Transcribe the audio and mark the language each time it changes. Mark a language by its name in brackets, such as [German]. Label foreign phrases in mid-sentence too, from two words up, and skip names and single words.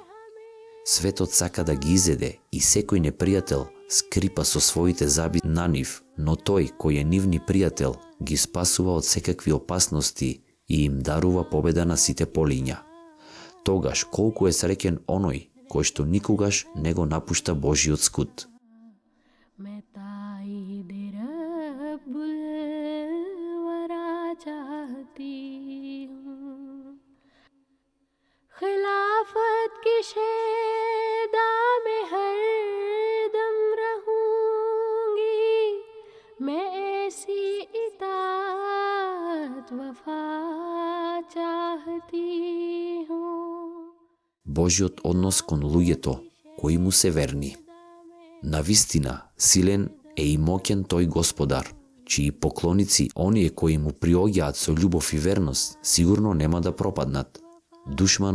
[Macedonian] Светот сака да ги изеде и секој непријател скрипа со своите заби на нив, но тој кој е нивни пријател ги спасува од секакви опасности и им дарува победа на сите полиња. Тогаш колку е среќен оној кој што никогаш не го напушта Божиот скут. [Urdu] میں تائید رب الوریٰ چاہتی ہوں. خلافت کی شیدا میں ہر دم رہوں گی، میں ایسی اطاعت وفا چاہتی ہوں. [Macedonian] Божиот однос кон луѓето кои му се верни. Навистина, силен е и моќен тој Господар, чии поклоници, оние кои му приоѓаат со љубов и верност, сигурно нема да пропаднат.